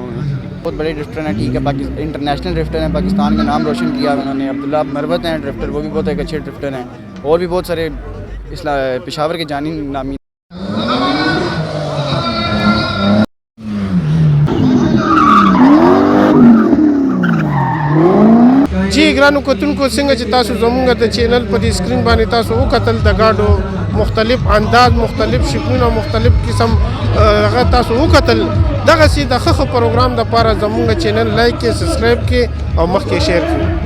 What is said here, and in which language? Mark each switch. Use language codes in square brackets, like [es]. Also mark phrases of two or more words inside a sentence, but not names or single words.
[ur] بہت بڑے ڈرفٹر ہیں, ٹھیک ہے, انٹرنیشنل ڈرفٹر ہیں, پاکستان کا نام روشن کیا انہوں نے. عبداللہ مروت ہیں ڈرفٹر, وہ بھی بہت ایک اچھے ڈرفٹر ہیں. اور بھی بہت سارے پشاور کے جانی نامی. [ps] جی ګرانو کتونکو, څنګه چې تاسو زمونږ د چینل په دې سکرین باندې تاسو وکتل د ګاډو مختلف انداز, مختلف شکلونه, مختلف قسم هغه تاسو وکتل. دغسې د ښه پروګرام دپاره زمونږ چینل لایک کړئ, سبسکرایب کړئ او مخکې شیر کړئ.